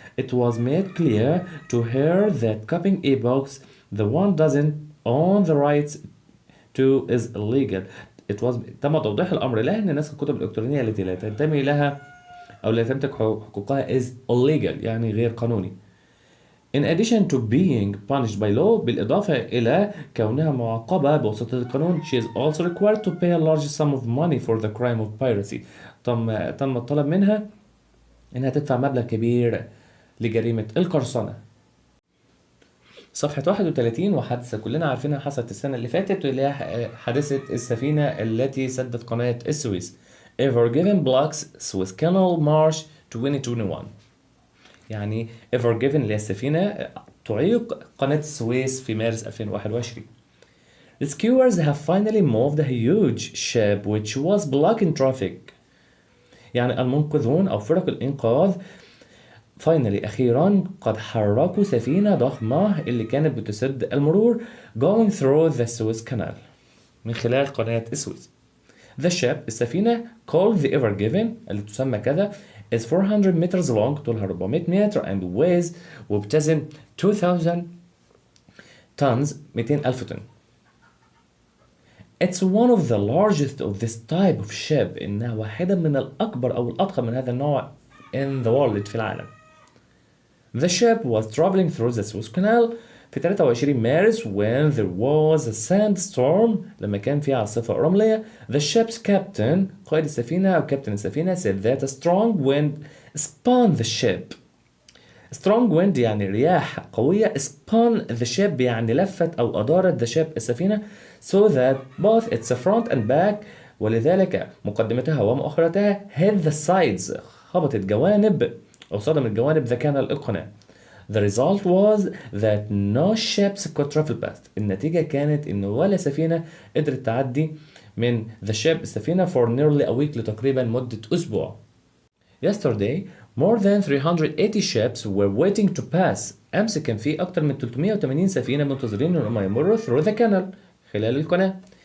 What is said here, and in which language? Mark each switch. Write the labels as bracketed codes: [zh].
[en] It was made clear to her that copying a box the one doesn't own the rights to is illegal. [ar] تم توضيح الأمر لها أن نسخ الكتب الإلكترونية التي لا تنتمي لها أو لا تملك حقوقها [en] is illegal [ar] يعني غير قانوني. [en] In addition to being punished by law [ar] بالإضافة إلى كونها معاقبة بواسطة القانون [en] she is also required to pay a large sum of money for the crime of piracy. [ar] تم الطلب منها إنها تدفع مبلغ كبير لجريمة القرصنة. صفحة 31 وحادثة كلنا عارفينها حصلت السنة اللي فاتت واللي هي حادثة السفينة التي سدت قناة السويس. [en] Ever given blocks Suez Canal March 2021. [ar] يعني Ever given اللي هي السفينة تعيق قناة السويس في مارس 2021. [en] Rescuers have finally moved a huge ship which was blocking traffic. [ar] يعني المنقذون أو فرق الإنقاذ [en] finally [ar] أخيرا قد حركوا سفينة ضخمة اللي كانت بتسد المرور [en] going through the Suez Canal [ar] من خلال قناة السويس. [en] The ship [ar] السفينة [en] called the Ever Given [ar] اللي تسمى كذا [en] is 400 meters long [ar] طولها 400 متر [en] and weighs [ar] وبتزن [en] 2000 tons [ar] 200,000 طن. [en] It's one of the largest of this type of ship [ar] إنها واحدة من الأكبر أو الأضخم من هذا النوع [en] in the world [ar] في العالم. [en] The ship was traveling through the Suez Canal [ar] في 23 مارس [en] when there was a sandstorm [ar] لما كان في عاصفة رملية. [en] The ship's captain [ar] قائد السفينة أو كابتن السفينة [en] said that a strong wind spun the ship. Strong wind [ar] يعني رياح قوية. [en] spun the ship [ar] يعني لفت أو أدارت [en] the ship [ar] السفينة [en] so that both its front and back [ar] ولذلك مقدمتها ومؤخرتها [en] hit the sides [ar] خبطت جوانب أو صدمت جوانب [en] the canal [ar] القناة. [en] The result was that no ships could travel past. [ar] النتيجة كانت إنه ولا سفينة قدرت تعدي من [en] the ship [ar] السفينة [en] for nearly a week [ar] لتقريبا مدة أسبوع. [en] Yesterday, more than 380 ships were waiting to pass. [ar] أمس كان في أكتر من 380 سفينة منتظرين إنهم يمروا [en] through the canal [ar] خلال القناة.